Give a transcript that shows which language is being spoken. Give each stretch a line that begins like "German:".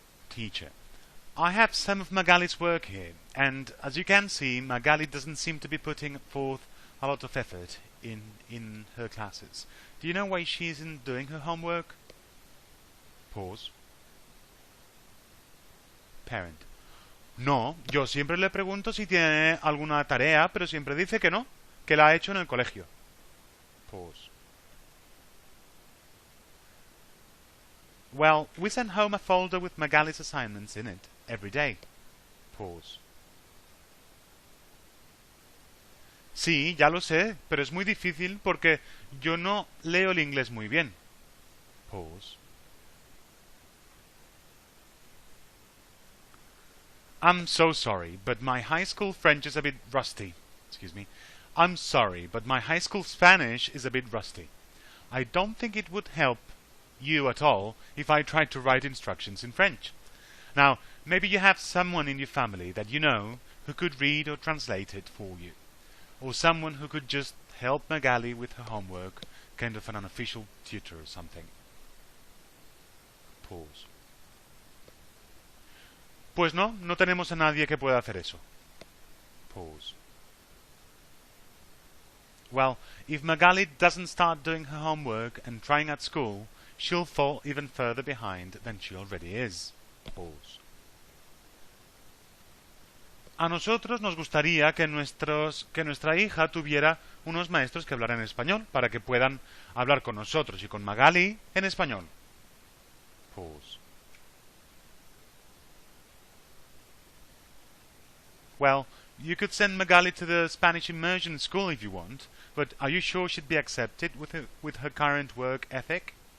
English: Teacher: I have some of Magali's work here, and as you can see, Magali doesn't seem to be putting forth a lot of effort in her classes. Do you know why she isn't doing her homework? Pause.
Spanish: Parent: no, yo siempre le pregunto si tiene alguna tarea, pero siempre dice que no, que la ha hecho en el colegio.
English: Pause. Well, we send home a folder with Magali's assignments in it every day. Pause.
Spanish: Sí, ya lo sé, pero es muy difícil porque yo no leo el inglés muy bien.
English: Pause. I'm so sorry, but my high school French is a bit rusty. Excuse me. I'm sorry, but my high school Spanish is a bit rusty. I don't think it would help you at all if I tried to write instructions in French. Now, maybe you have someone in your family that you know who could read or translate it for you. Or someone who could just help Magali with her homework, kind of an unofficial tutor or something. Pause.
Spanish: Pues no tenemos a nadie que pueda hacer eso.
English: Pause. Well, if Magali doesn't start doing her homework and trying at school, she'll fall even further behind than she already is. Pause.
Spanish: A nosotros nos gustaría que nuestra hija tuviera unos maestros que hablaran español para que puedan hablar con nosotros y con Magali en español. Pause.
English: Well, you could send Magali to the Spanish immersion school if you want, but are you sure she'd be accepted with her current work ethic?